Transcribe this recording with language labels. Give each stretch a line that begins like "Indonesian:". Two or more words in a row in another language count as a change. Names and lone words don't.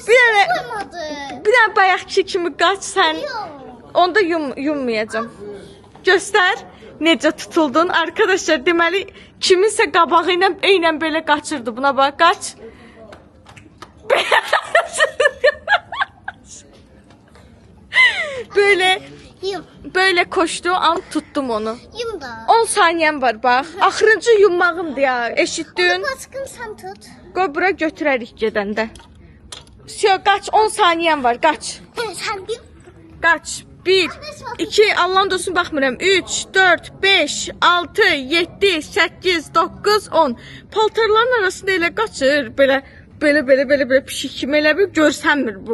Azerbaijani: Bir dənə bayaqki kimi qaç sən. Onda yummayacağım. Göstər necə tutuldun. Arkadaşlar, deməli kiminsə qabağı ilə eynən belə qaçırdı. Buna bax, qaç.
Turkish: Böyle koştu, an tuttum onu.
Azerbaijani: Yum da.
Turkish: 10 saniyem var bak.
Azerbaijani: Axırıncı yummağımdır ya. Eşitdin?
Turkish: Baskın sen tut.
Azerbaijani: Qoy bura götürərik gedəndə. Qaç, 10 saniyem var, qaç.
Turkish: Sen bir.
Azerbaijani: Qaç. 1, 2, Allah'ın dostuna baxmıram. 3, 4, 5, 6, 7, 8, 9, 10. Paltarların arasında elə qaçır. Belə pişik kimi elə bir görsənmir bu.